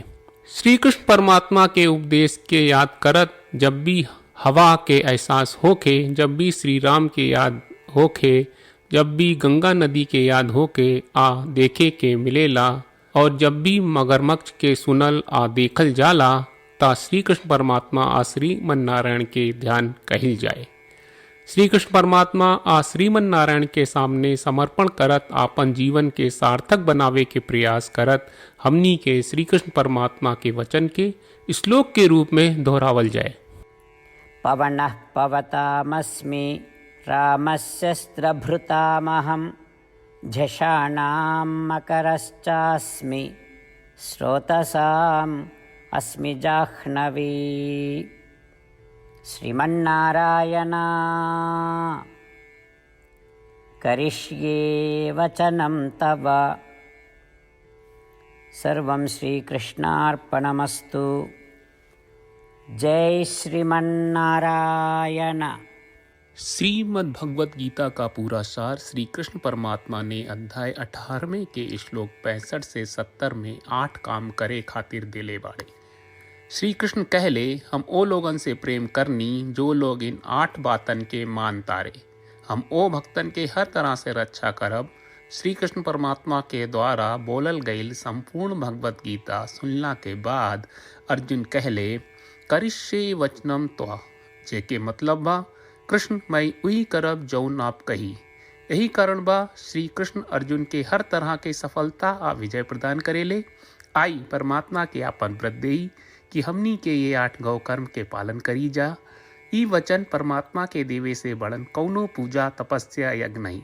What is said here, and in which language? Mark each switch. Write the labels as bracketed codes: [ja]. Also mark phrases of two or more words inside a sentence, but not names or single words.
[bho] श्री कृष्ण परमात्मा के उपदेश के याद करत जब भी हवा के एहसास होके, जब भी श्री राम के याद होके, जब भी गंगा नदी के याद होके आ देखे के मिलेला और जब भी मगरमच्छ के सुनल आ देखल जाला ता श्री कृष्ण परमात्मा आ श्रीमन नारायण के ध्यान कहिल जाए। श्री कृष्ण परमात्मा आ श्रीमन नारायण के सामने समर्पण करत आपन जीवन के सार्थक बनावे के प्रयास करत हमनी के श्री कृष्ण परमात्मा के वचन के श्लोक के रूप में दोहरावल जाए। [sa] पवनः पवतामस्मि रामशस्त्रभृतामहं झषाणां मकरश्चास्मि स्रोतसाम् अस्मि जाह्नवी। श्रीमन्नारायण करिष्ये वचनं तव। सर्वं श्रीकृष्णार्पणमस्तु। जय श्रीमन्नारायण। [bho] श्रीमद् भगवत गीता का पूरा सार श्री कृष्ण परमात्मा ने अध्याय 18वें के श्लोक 65 से 70 में 8 काम करे खातिर दिले बाड़े। श्री कृष्ण कहले, हम ओ लोगन से प्रेम करनी जो लोग इन 8 बातन के मान तारे। हम ओ भक्तन के हर तरह से रक्षा करब। श्री कृष्ण परमात्मा के द्वारा बोलल गईल संपूर्ण भगवत गीता सुनला के बाद अर्जुन कहले, [sa] करिष्ये वचनम त्वा, [bho] जेके मतलब बा कृष्ण मैं उही करब जौन आप कही। यही कारण बा श्री कृष्ण अर्जुन के हर तरह के सफलता आ विजय प्रदान करेले। आई परमात्मा के आपन व्रत देई कि हमनी के ये 8 गौ कर्म के पालन करी जा। ई वचन परमात्मा के देवे से बड़न कौनो पूजा तपस्या यज्ञ नहीं।